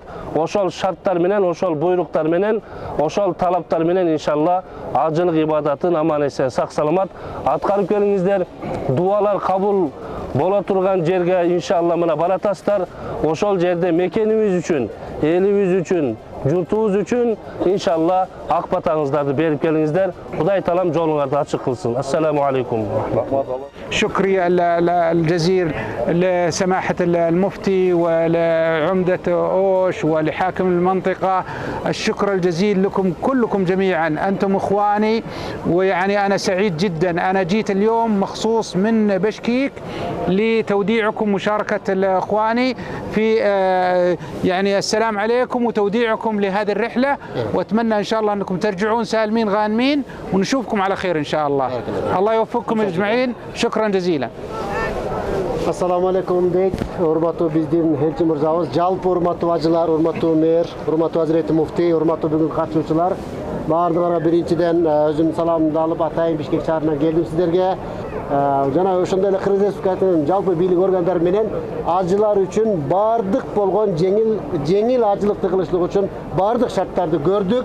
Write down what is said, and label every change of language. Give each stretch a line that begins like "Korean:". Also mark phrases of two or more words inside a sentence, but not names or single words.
Kyrgyz: Ошол шарттар менен, ошол буйруктар менен, ошол талаптар менен иншалла ажылык ибадатын аман эсен, сак саламат аткарып келиңиздер. Дуалар кабыл бола турган жерге иншалла мына баратасыздар. Ошол жерде мекенибиз үчүн, элибиз үчүн, журтубуз үчүн иншалла ак батаңыздарды берип келиңиздер. Кудай таалам жолуңарды ачык кылсын.
Arabic: السلام عليكم. شكري الجزيل لسماحة المفتي ولعمدة أوش ولحاكم المنطقة. الشكر الجزيل لكم كلكم جميعا، أنتم إخواني، ويعني أنا سعيد جدا. أنا جيت اليوم مخصوص من بشكيك لتوديعكم، مشاركة إخواني في يعني السلام عليكم وتوديعكم لهذه الرحلة، وأتمنى إن شاء الله أنكم ترجعون سالمين غانمين ونشوفكم على خير إن شاء الله. الله يوفقكم أجمعين. شكرا جزيلا. السلام عليكم deyik,
Kyrgyz: urmаттуу биздин элчи мырзабыз, жалпы урматтуу ажылар, урматтуу мэр, урматтуу азирети муфтий, урматтуу бүгүнкү катышуучулар, баардыгына биринчиден өзүмдүн саламымды алып атайын Бишкек шаарынан келдим сиздерге. Жана ошондой эле Кыргыз Республикасынын жалпы бийлик органдары менен ажылар үчүн баардык болгон жеңил ажылыкты кылышлык үчүн баардык шарттарды көрдүк.